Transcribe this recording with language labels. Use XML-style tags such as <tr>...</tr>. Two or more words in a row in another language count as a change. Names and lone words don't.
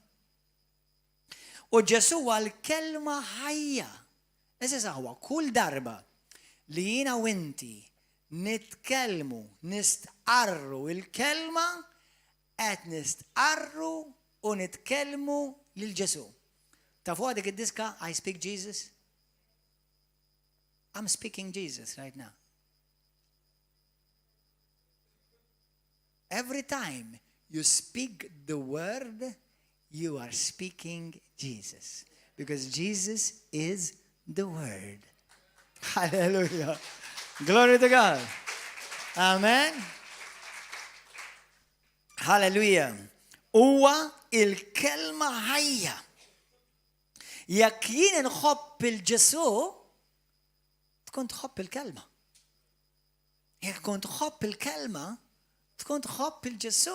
<mt>U Ġesu huwa l-kelma ħajja. Eżisa huwa kull darba li jiena u inti nitkellmu, nistqarru il-kelma, qed nistqarru u nitkellmu lil Ġesu. Tafu dik id-diska I speak Jesus?</mt> <en>I'm speaking Jesus right now. Every time you speak the word, you are speaking Jesus. Because Jesus is the word. Hallelujah. Glory to God. Amen. Hallelujah.</en> <mt>Huwa il-kelma ħajja. Jekk jien nħobb il-Ġesu, tkun tħobb il-kelma. Jekk tkun tħobb il-kelma, tkun tħobb il-Ġesu.</mt>